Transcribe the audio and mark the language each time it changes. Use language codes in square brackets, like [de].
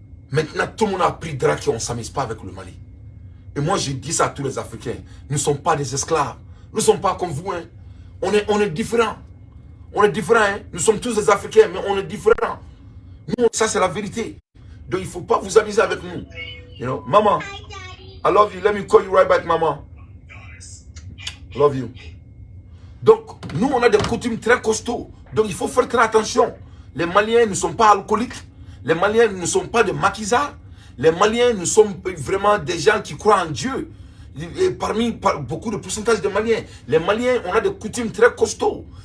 [fr] Maintenant, tout le monde a pris drac et on ne s'amuse pas avec le Mali. Et moi, je dis ça à tous les Africains. Nous ne sommes pas des esclaves. Nous ne sommes pas comme vous. Hein. On est différents. On est différents. Hein. Nous sommes tous des Africains, mais on est différents. Nous, ça, c'est la vérité. Donc, il ne faut pas vous amuser avec nous. [en] You know, maman, I love you. Let me call you right back, maman. Love you. [fr] Donc, nous, on a des coutumes très costauds. Donc, il faut faire très attention. Les Maliens ne sont pas alcooliques. Les Maliens ne sont pas des maquisards. Les Maliens ne sont vraiment des gens qui croient en Dieu. beaucoup de pourcentage de Maliens. Les Maliens, on a des coutumes très costauds.